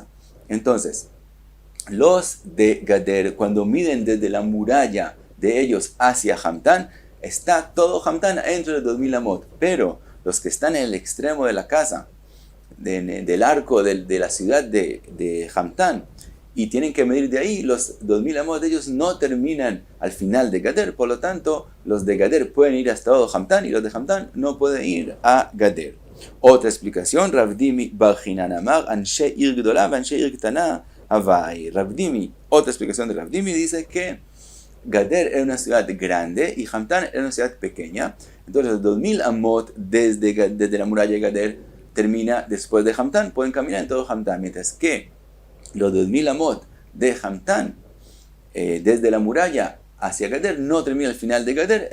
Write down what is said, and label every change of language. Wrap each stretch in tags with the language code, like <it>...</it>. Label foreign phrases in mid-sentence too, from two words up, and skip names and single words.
<es>Entonces, los de Gader, cuando miden desde la muralla de ellos hacia Hamtan, está todo Hamtan dentro de 2000 amot, pero los que están en el extremo de la casa, del arco de la ciudad de Hamtan, y tienen que medir de ahí, los 2000 amot de ellos no terminan al final de Gader, por lo tanto los de Gader pueden ir hasta todo Hamtan y los de Hamtan no pueden ir a Gader. Otra explicación,</es> <arc>רב דימי בר חנן אמר, אנשי עיר גדולה, אנשי עיר קטנה הואי.</arc> <es>Rav Dimi, otra explicación de Rav Dimi dice que Gader era una ciudad grande y Hamtan era una ciudad pequeña. Entonces 2000 amot desde la muralla de Gader termina después de Hamtan. Pueden caminar en todo Hamtan. Mientras que los 2000 amot de Hamtan desde la muralla hacia Gader no termina al final de Gader.</es>